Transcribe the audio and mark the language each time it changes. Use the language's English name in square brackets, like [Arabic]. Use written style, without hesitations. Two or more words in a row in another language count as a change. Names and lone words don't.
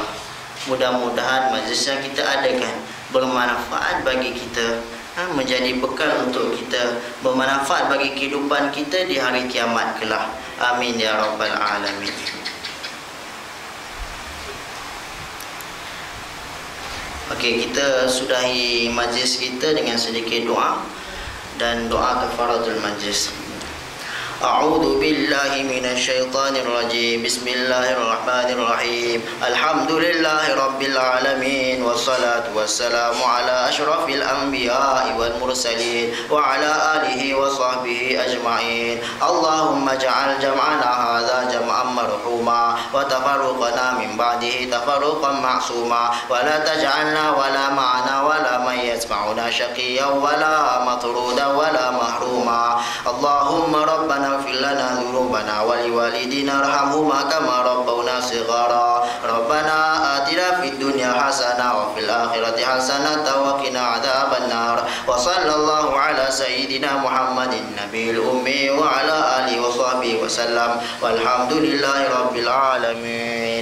[Indonesian] Mudah-mudahan majlis yang kita adakan bermanfaat bagi kita, menjadi bekal untuk kita, bermanfaat bagi kehidupan kita di hari kiamat kelak. [Arabic] آمين يا رب العالمين. [Indonesian] Okey, kita sudahi majlis kita dengan sedikit doa dan doa [Arabic] كفارة المجلس. أعوذ بالله من الشيطان الرجيم. بسم الله الرحمن الرحيم. الحمد لله رب العالمين والصلاة والسلام على أشرف الأنبياء والمرسلين وعلى آله وصحبه أجمعين. اللهم اجعل جمعنا هذا جمعا مرحوما وتفرقنا من بعده تفرقا معصوما ولا تجعلنا ولا معنا ولا من يسمعون شقيا ولا مطرودا ولا محروما. اللهم ربنا اغفر لنا ذنوبنا ولوالدينا ارحمهما كما ربونا صغارا ربنا آتنا في الدنيا حسنة وفي الآخرة حسنة وقنا عذاب النار وصلى الله على سيدنا محمد النبي الأمي وعلى آله وصحبه وسلم والحمد لله رب العالمين.